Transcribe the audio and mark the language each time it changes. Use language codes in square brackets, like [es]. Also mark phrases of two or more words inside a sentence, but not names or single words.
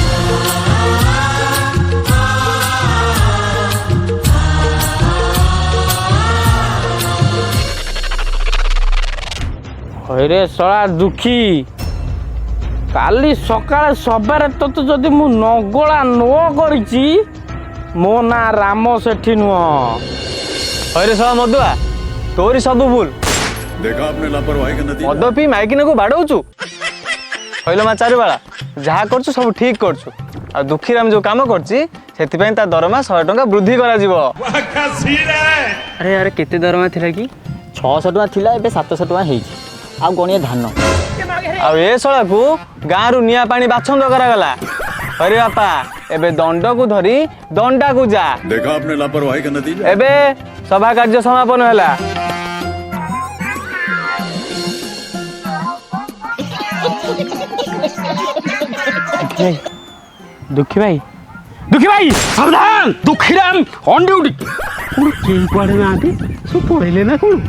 [or] ହଇରେ ଶଳା ଦୁଃଖୀ କାଲି ସକାଳେ ସବାରେ ତତେ ଯଦି ମୁଁ ନଗଳା ନ କରିଛି ମୋ ନାଁ ରାମ ସେଠି ନୁହଁ। ହଇରେ ଶଳା ମଦୁଆ ତୋରି ସବୁ ଭୁଲ [hi] देखा आपने लापरवाही का नतीजा [or] ମଦ ପିଇ ମାଇକିନାକୁ ବାଡ଼ଉଛୁ କହିଲ ମା ଚାରୁବାଳା ଯାହା କରୁଛୁ ସବୁ ଠିକ କରୁଛୁ ଆଉ ଦୁଃଖୀରାମ ଯୋଉ କାମ କରୁଛି ସେଥିପାଇଁ ତା ଦରମା 100 ଟଙ୍କା ବୃଦ୍ଧି କରାଯିବ। ଆରେ ଆରେ କେତେ ଦରମା ଥିଲା କି? 600 ଟଙ୍କା ଥିଲା ଏବେ 700 ଟଙ୍କା ହେଇଛି ଆଉ ଗଣିଆ ଧାନ ଆଉ ଏ ଶଳାକୁ ଗାଁରୁ ନିଆଁ ପାଣି ବାଛନ୍ଦ କରାଗଲା। ହରେ ବାପା ଏବେ ଦଣ୍ଡକୁ ଧରି ଦଣ୍ଡାକୁ ଯା। [hi] देखा आपने लापरवाही का नतीजा [or] ଏବେ ସଭା କାର୍ଯ୍ୟ ସମାପନ ହେଲା। ଦୁଃଖୀ ଭାଇ ଦୁଃଖୀ ଭାଇ ସାବଧାନ ଦୁଃଖୀରାମ [en] on duty [or] କେହି କୁଆଡ଼େ ନାହାନ୍ତି ସବୁ ପଳେଇଲେ ନା କ'ଣ